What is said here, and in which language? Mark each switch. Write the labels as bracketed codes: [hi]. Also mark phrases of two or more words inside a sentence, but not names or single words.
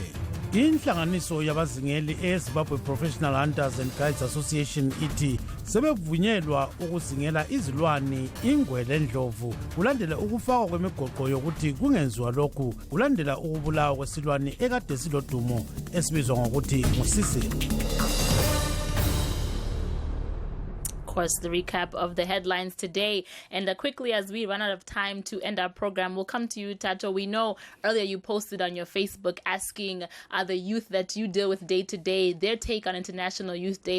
[nd] Inhlanganiso yabazingeli eZimbabwe Professional Hunters and Guides Association ithi sebevunyelwa ukuzingela izilwane ingwe lendlovu kulandela ukufakwa kwemigoqo yokuthi kungenziwa lokhu kulandela ukubulawa kwesilwane ekade silodumo esibizwa ngokuthi ngusisili. [en] Course, the recap of the headlines today. And quickly, as we run out of time to end our program, we'll come to you, Tato. We know earlier you posted on your Facebook asking the youth that you deal with day to day their take on International Youth Day.